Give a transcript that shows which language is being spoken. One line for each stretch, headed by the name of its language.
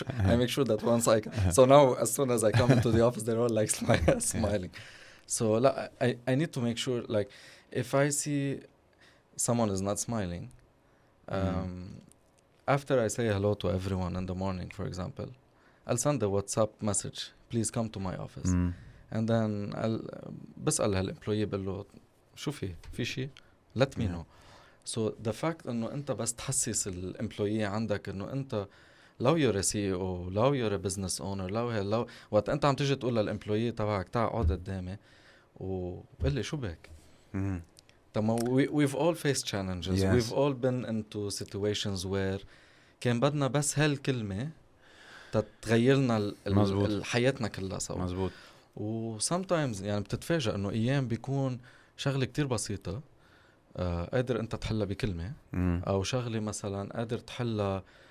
English: I make sure that once so now as soon as I come into the office, they're all like smiling. So I need to make sure, like, if I see someone is not smiling, after I say hello to everyone in the morning, for example, I'll send a WhatsApp message, please come to my office. And then
Arabic: بسأل هالemployee بقول له شو في شيء
English: let me know. So the fact
Arabic: انه انت بس تحسس الامبلويي عندك انه انت لو
English: you're a CEO
Arabic: لو
English: you're a business owner
Arabic: لو وقت انت عم تيجي تقول للامبلويي تبعك تعال اقعد قدامي وقل لي شو بك. طب
English: we've all faced challenges. Yes. We've all been into situations where
Arabic: كان بدنا بس هالكلمة تتغيرنا حياتنا كلها سوا. مزبوط. و sometimes يعني بتتفاجأ انه ايام بيكون شغلة كتير بسيطة قادر انت تحلها بكلمة او شغلة مثلا قادر تحلها